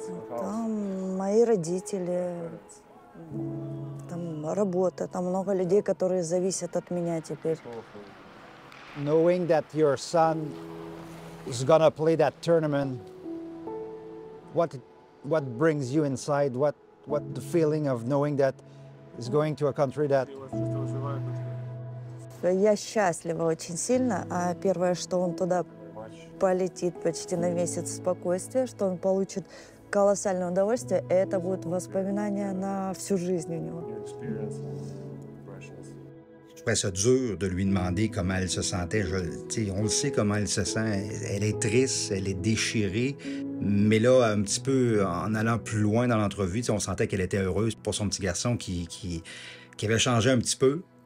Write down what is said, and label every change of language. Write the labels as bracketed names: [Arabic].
[Russian] Там мои родители, там работа, там много людей, которые зависят от меня теперь. [English] Knowing that your son is gonna play that tournament, what brings you inside? What the feeling of knowing that is going to a country that? [Russian] Я счастлива очень сильно, а первое, что он туда полетит почти на месяц спокойствия, что он получит колоссальное удовольствие, и это будут воспоминания на всю жизнь у него. [French] Je trouvais ça dur de lui demander comment elle se sentait. On le sait comment elle se sent. Elle est triste, elle est déchirée. Mais là, un petit peu, en allant plus loin dans l'entrevue, on sentait qu'elle était heureuse pour son petit garçon qui avait changé un petit peu.